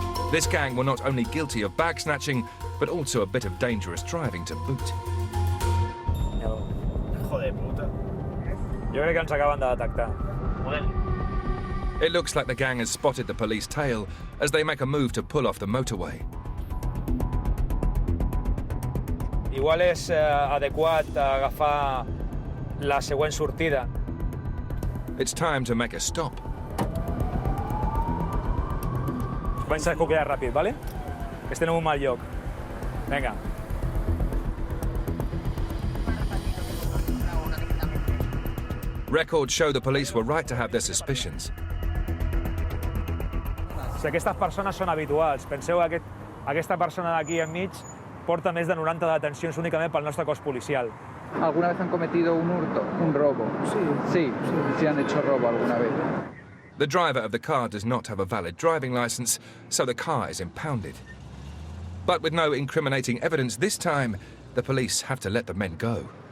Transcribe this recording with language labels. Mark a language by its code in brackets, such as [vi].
[en] This gang were not only guilty of bag snatching, but also a bit of dangerous driving to boot. [es] Joder, puta. [ca] Jo crec que ens acaben de detectar. [en] It looks like the gang has spotted the police tail as they make a move to pull off the motorway. [ca] Igual és adequat agafar la següent sortida. [en] It's time to make a stop. [ca] Vaig a coquear ràpid, ¿vale? Que estem en un mal lloc. Vinga. [en] Records show the police were right to have their suspicions. [ca] Si aquestes persones són habituals, penseu que aquesta persona d'aquí enmig porta més de 90 detencions únicament pel nostre cos policial. [es] ¿Alguna vez han cometido un hurto, un robo? Sí, sí han hecho robo alguna vez. [en] The driver of the car does not have a valid driving license, so the car is impounded. But with no incriminating evidence this time, the police have to let the men go.